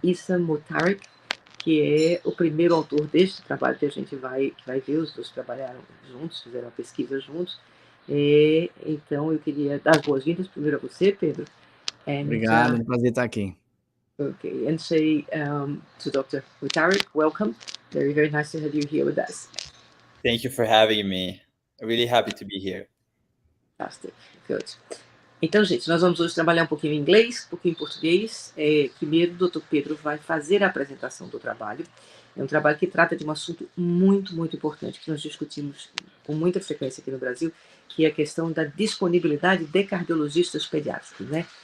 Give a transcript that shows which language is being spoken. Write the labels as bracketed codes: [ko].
[pt] Issam Motairek, que é o primeiro autor deste trabalho que a gente vai ver, os dois trabalharam juntos, fizeram a pesquisa juntos. Então, eu queria dar as boas-vindas primeiro a você, Pedro. Obrigado, é um prazer estar aqui. [en] Okay, and say to Dr. Motairek, welcome. Very, very nice to have you here with us. Thank you for having me. I'm really happy to be here. Fantastic, good. [pt] Então, gente, nós vamos hoje trabalhar um pouquinho em inglês, um pouquinho em português. Primeiro, o Dr. Pedro vai fazer a apresentação do trabalho. É um trabalho que trata de um assunto muito, muito importante, que nós discutimos com muita frequência aqui no Brasil, que é a questão da disponibilidade de cardiologistas pediátricos, né?